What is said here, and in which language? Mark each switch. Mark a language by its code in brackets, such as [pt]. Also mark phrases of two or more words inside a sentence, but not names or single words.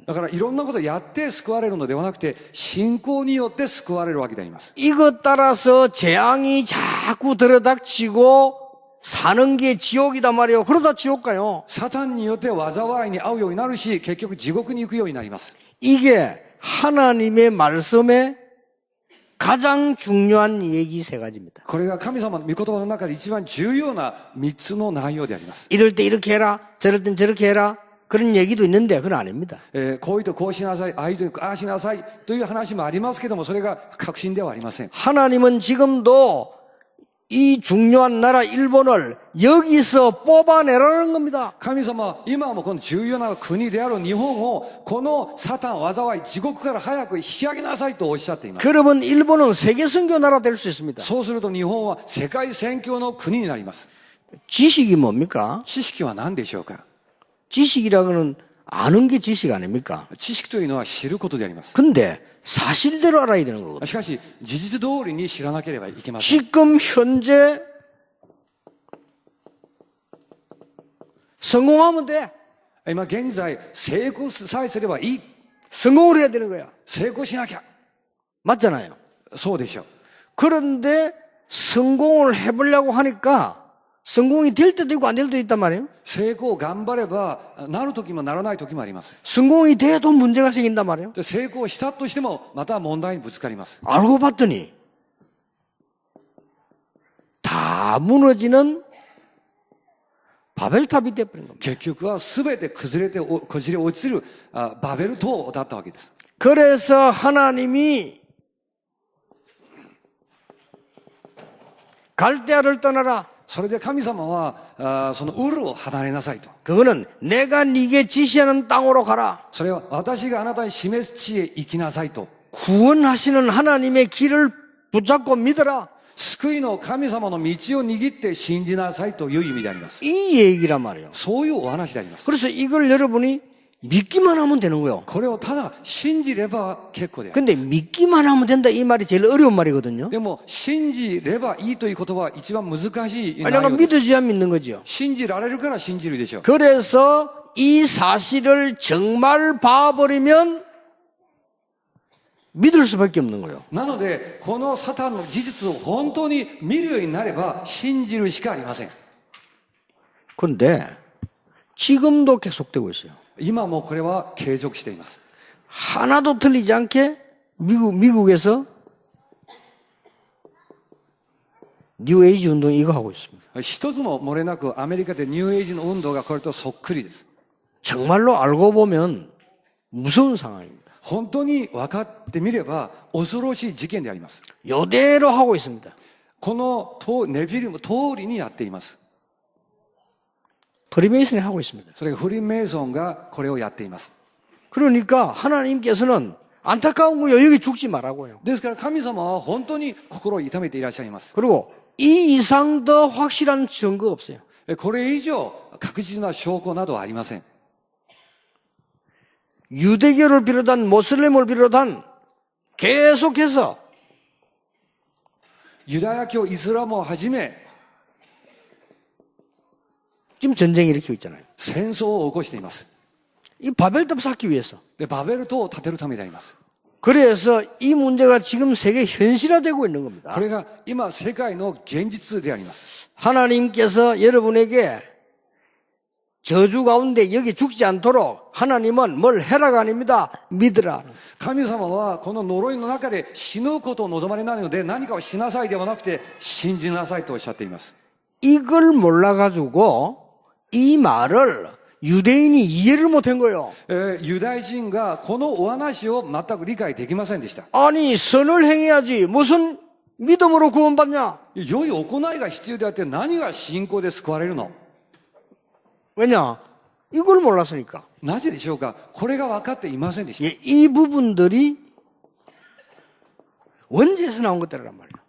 [ja] だからいろんなことやって救われるのではなくて、信仰によって救われるわけであります。 [ko] 이것 따라서 재앙이 자꾸 들어닥치고 사는 게 지옥이단 말이에요. 그러다 지옥 가요. [ja] サタンによって災いに遭うようになるし、結局地獄に行くようになります。 [ko] 이게 하나님의 말씀의 가장 중요한 얘기 세 가지입니다. [ja] これが神様の御言葉の中で一番重要な3つの内容であります。 [ko] 이럴 때 이렇게 해라. 저럴 땐 저렇게 해라. 그런 얘기도 있는데 그건 아닙니다. [ja] こういうとこうしなさい、ああいうとああしなさいという話もありますけども、それが確信ではありません。 [ko] 하나님은 지금도 이 중요한 나라 일본을 여기서 뽑아내라는 겁니다. [ja] 神様は今もこの重要な国である日本をこのサタン災い地獄から早く引き上げなさいとおっしゃっています。 [ko] 그러면 일본은 세계 선교 나라 될 수 있습니다. [ja] そうすると日本は世界宣教の国になります。 [ko] 지식이 뭡니까? [ja] 知識は何でしょうか。 [ko] 지식이라고는 아는 게 지식 아닙니까? [ja] 知識というのは知ることであります。 [ko] 근데 사실대로 알아야 되는 거거든요. [ja] しかし事実通りに知らなければいけません。 [ko] 지금 현재 성공하면 돼. [ja] 今現在成功さえすればいい。 [ko] 성공을 해야 되는 거야. [ja] 成功しなきゃ。 [ko] 맞잖아요. [ja] そうでしょう。 [ko] 그런데 성공을 해보려고 하니까 성공이 될 때도 있고 안 될 때도 있단 말이에요. [ja] 成功頑張ればなる時もならない時もあります。 [ko] 성공이 돼도 문제가 생긴단 말이에요. [ja] で成功したとしてもまた問題にぶつかります。 [ko] 알고 봤더니 다 무너지는 바벨탑이 돼버린 겁니다. [ja] 結局は全て崩れ落ちるバベル島だったわけです。 [ko] 그래서 하나님이 갈대아를 떠나라. [ja] それで神様はそのウルを離れなさいと。 [ko] 그거는 내가 네게 지시하는 땅으로 가라. [ja] それは私があなたに示す地へ行きなさいと。 [ko] 구원하시는 하나님의 길을 붙잡고 믿어라. [ja] 救いの神様の道を握って信じなさいという意味であります。 [ko] 이 얘기란 말이에요. [ja] そういうお話であります。 [ko] 그래서 이걸 여러분이 믿기만 하면 되는 거예요. [ja] これをただ信じれば結構であります。 [ko] 근데 믿기만 하면 된다 이 말이 제일 어려운 말이거든요. [ja] でも信じればいいという言葉は一番難しい内 [ko] 내가 [ja] 容です。 [ko] 믿어줘야 믿는 거죠. [ja] 信じられるから信じるでしょう。 [ko] 그래서 이 사실을 정말 봐버리면 믿을 수밖에 없는 거예요. [ja] なのでこのサタンの事実を本当に見るようになれば信じるしかありません。 [ko] 그런데 지금도 계속되고 있어요. [ja] 今もこれは継続しています。 [ko] 하나도 틀리지 않게 미국에서 뉴에이지 운동 이거 하고 있습니다. [ja] 一つも漏れなくアメリカでニューエイジの運動がこれとそっくりです。 [ko] 정말로 알고 보면 무서운 상황입니다. [ja] 本当に分かってみれば恐ろしい事件であります。 [ko] 이대로 하고 있습니다. [ja] このネフィリム通りにやっています。 [ko] 프리메이슨이 하고 있습니다. [ja] それがフリーメイソンがこれをやっています。 [ko] 그러니까 하나님께서는 안타까운 거예요. 여기 죽지 말라고요. [ja] ですから神様は本当に心を痛めていらっしゃいます。 [ko] 그리고 이 이상 더 확실한 증거 없어요. [ja] これ以上確実な証拠などはありません。 [ko] 유대교를 비롯한 모슬렘을 비롯한 계속해서 [ja] ユダヤ教、イスラムをはじめ [ko] 지금 전쟁 일으키고 있잖아요. [ja] 戦争を起こしています。 [ko] 이 바벨탑 쌓기 위해서. [ja] で、バベル島を建てるためであります。 [ko] 그래서 이 문제가 지금 세계 현실화되고 있는 겁니다. [ja] これが今世界の現実であります。 [ko] 하나님께서 여러분에게 저주 가운데 여기 죽지 않도록 하나님은 뭘 해라가 아닙니다. 믿으라. [ja] 神様はこの呪いの中で死ぬことを望まれないので何かをしなさいではなくて信じなさいとおっしゃっています。 [ko] 이걸 몰라가지고 이 말을 유대인이 이해를 못한 거예요. [ja] ユダヤ人がこのお話を全く理解できませんでした。 [ko] 아니 선을 행해야지 무슨 믿음으로 구원받냐. [ja] 良い行いが必要であって何が信仰で救われるの？ [ko] 왜냐? 이걸 몰랐으니까. [ja] なぜでしょうか？これが分かっていませんでした。 [ko] 이 부분들이 원죄에서 나온 것들이란 말이에요.